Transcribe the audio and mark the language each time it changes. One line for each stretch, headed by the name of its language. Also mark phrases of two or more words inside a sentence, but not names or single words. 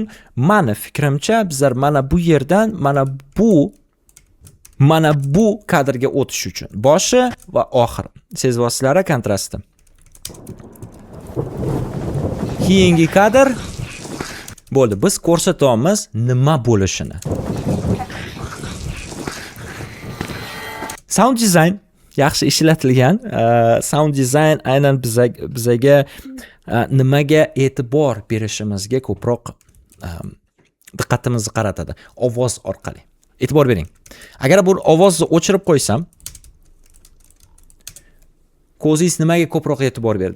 Uzbek: Meni fikrimcha, bizlar mana bu yerdan mana bu kadrga o'tish uchun. Boshi va oxir. Sezyapsizlar kontrastni. Keyingi kadr bo'ldi. Biz ko'rsatamiz nima bo'lishini.
English: Sound design
Uzbek: yaxshi ishlatilgan.
English: Sound design
Uzbek: aynan bizaga nimaga e'tibor berishimizga ko'proq diqqatimizni qaratadi. Ovoz orqali. E'tibor bering. Agar bu ovozni o'chirib qo'ysam, ko'zingiz nimaga ko'proq e'tibor berdi?